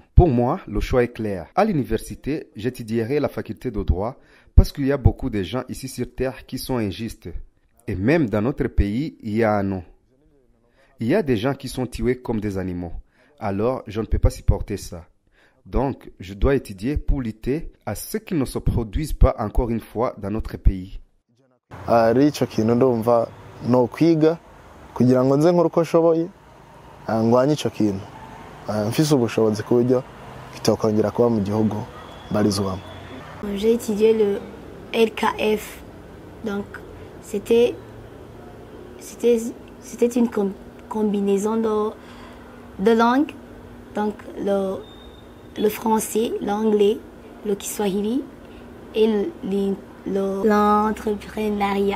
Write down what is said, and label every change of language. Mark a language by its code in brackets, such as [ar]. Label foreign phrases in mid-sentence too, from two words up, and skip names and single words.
[fr] Pour moi, le choix est clair. À l'université, j'étudierai la faculté de droit parce qu'il y a beaucoup de gens ici sur Terre qui sont injustes. Et même dans notre pays, il y a un nom. Il y a des gens qui sont tués comme des animaux. Alors, je ne peux pas supporter ça. Donc, je dois étudier pour lutter à ce qui ne se produise pas encore une fois dans notre pays. [rn] Ico kintu ndumva no kwiga kugira ngo nze nkora uko nshoboye ngwanye ico kintu mfise ubushobozi ku buryo kitokongera kuba mu gihugu mbarizwamo. [fr] J'ai étudié le LKF. Donc c'était une combinaison de langues. Donc le français, l'anglais, le kiswahili et l'entrepreneuriat.